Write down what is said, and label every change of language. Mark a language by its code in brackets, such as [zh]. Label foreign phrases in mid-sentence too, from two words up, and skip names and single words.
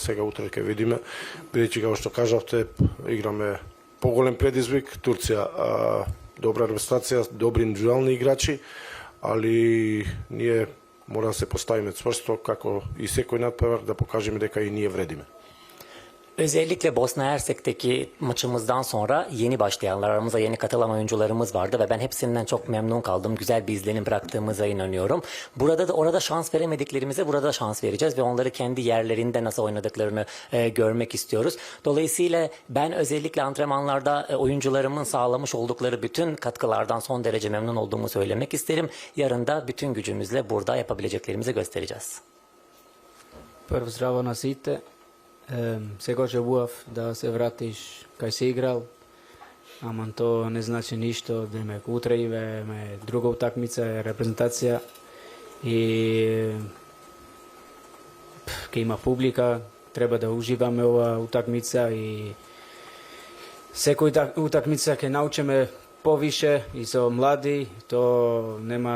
[mk] Сега утре ќе видиме, бидејќи како што кажавте, играме поголем предизвик. Турција добра репрезентација, добри индивидуални играчи, али ние мора да се поставиме цврсто како и секој надпревар да покажеме дека и ние вредиме. [tr] Özellikle Bosna Hersek'teki maçımızdan sonra yeni başlayanlar, aramıza yeni katılan oyuncularımız vardı ve ben hepsinden çok memnun kaldım. Güzel bir izlenim bıraktığımıza inanıyorum. Burada da orada şans veremediklerimize burada şans vereceğiz ve onları kendi yerlerinde nasıl oynadıklarını görmek istiyoruz. Dolayısıyla ben özellikle antrenmanlarda oyuncularımın sağlamış oldukları bütün katkılardan son derece memnun olduğumu söylemek isterim. Yarın da bütün gücümüzle burada yapabileceklerimizi göstereceğiz. [mk] Прво здраво на сите. Секогаш желував да се вратиш кај се играл, ама то не значи ништо, демек утре имаме друга утакмица, репрезентација и ќе има публика, треба да уживаме ова утакмица и секој утакмица ќе научиме повише и со млади, то нема